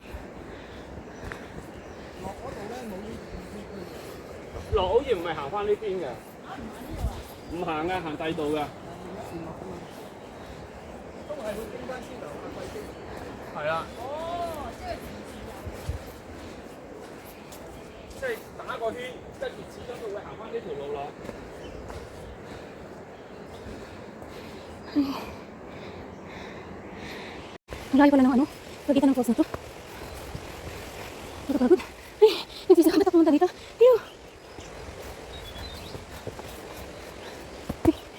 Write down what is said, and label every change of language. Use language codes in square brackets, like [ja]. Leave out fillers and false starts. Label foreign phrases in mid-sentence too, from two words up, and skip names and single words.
[yue] 落好似唔係行翻呢邊嘅，唔行嘅，行第二度嘅。都係去邊間先行啊？貴啲。係啦。哦，即係打個圈，跟住始終都會行翻呢條路咯。 [tl] Ang layo pala ng ano, pagitan ng falls na to. Nakapagod. Ay, nagsisakang batak pumunta dito. Ew. Ay.